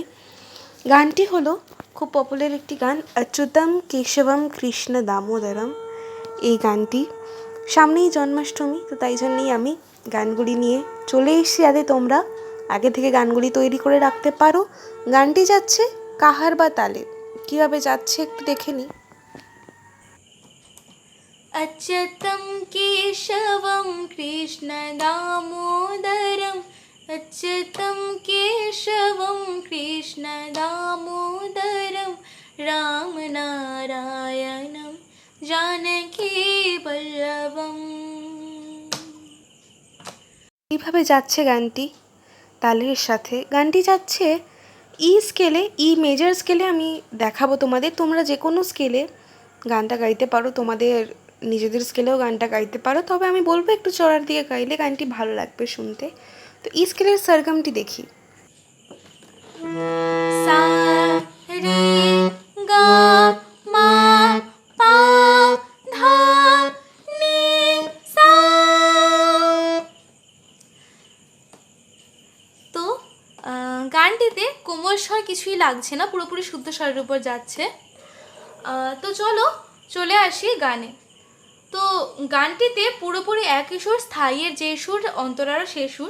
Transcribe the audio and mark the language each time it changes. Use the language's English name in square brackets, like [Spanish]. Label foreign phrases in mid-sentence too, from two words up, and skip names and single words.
[Bangla] গানটি হলো খুব পপুলার একটি গান, অচ্যুতম কেশবম কৃষ্ণ দামোদরম। এই গানটি সামনেই জন্মাষ্টমী, তো তাই জন্যেই আমি গানগুলি নিয়ে চলে এসেছি, যাতে তোমরা আগে থেকে গানগুলি তৈরি করে রাখতে পারো। গানটি যাচ্ছে কাহার বা তালে। কীভাবে যাচ্ছে একটু দেখে নিই। [Sanskrit] अच्युतं केशवं कृष्ण दामोदरम् अच्युतं केशवं कृष्ण दामोदरं रामनारायणं जानकी वल्लभम्। [Bangla] এইভাবে যাচ্ছে গানটি তালের সাথে। গানটি যাচ্ছে ই স্কেলে, [English] E major [Bangla] স্কেলে। আমি দেখাবো তোমাদের, তোমরা যে কোনো স্কেলে গানটা গাইতে পারো, তোমাদের নিজেদের স্কেলেও গানটা গাইতে পারো, তবে আমি বলবো একটু চড়ার দিকে গাইলে গানটি ভালো লাগবে শুনতে। তো ই স্কেলের সরগমটি দেখি। सा रे गा मा पा धा नी सा। তো গানটিতে কোমল স্বর কিছুই লাগছে না, পুরোপুরি শুদ্ধ স্বরের উপর যাচ্ছে। তো চলে আসি গানে। তো গানটিতে পুরোপুরি একই সুর, স্থায়ীর যে সুর, অন্তরারও সে সুর।